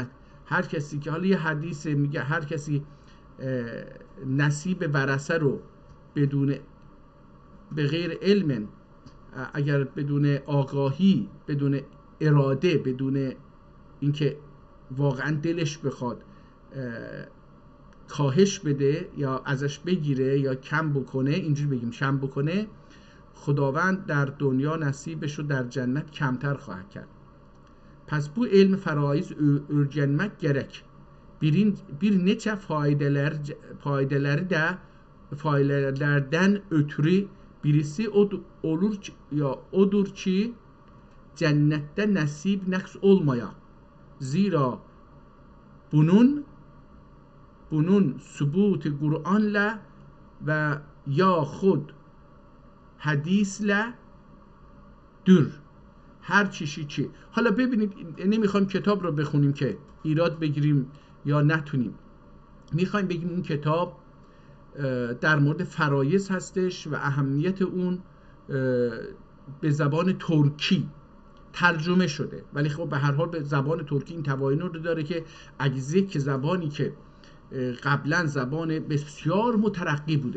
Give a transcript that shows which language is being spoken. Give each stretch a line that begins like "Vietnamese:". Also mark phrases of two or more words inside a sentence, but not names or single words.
Persian: هر کسی که حالا یه حدیث میگه هر کسی نصیب ورثه رو به غیر علم، اگر بدون آگاهی، بدون اراده، بدون اینکه واقعا دلش بخواد کاهش بده یا ازش بگیره یا کم بکنه، اینجوری بگیم کم بکنه، خداوند در دنیا نصیبش رو در جنت کمتر خواهد کرد.
Turkish: Pes bu elmi faraiz öğrenmek gerek. Bir neçe faydelerden ötürü birisi odur ki cennette nasip naks olmaya. Zira bunun sübuti Kur'an'la ve yahud hadisle dür.
Persian: هر چیشی چی. حالا ببینید نمیخوایم کتاب رو بخونیم که ایراد بگیریم یا نتونیم، میخوایم بگیم این کتاب در مورد فرایض هستش و اهمیت اون به زبان ترکی ترجمه شده، ولی خب به هر حال به زبان ترکی این توانایی رو داره که اگه که زبانی که قبلا زبان بسیار مترقی بوده.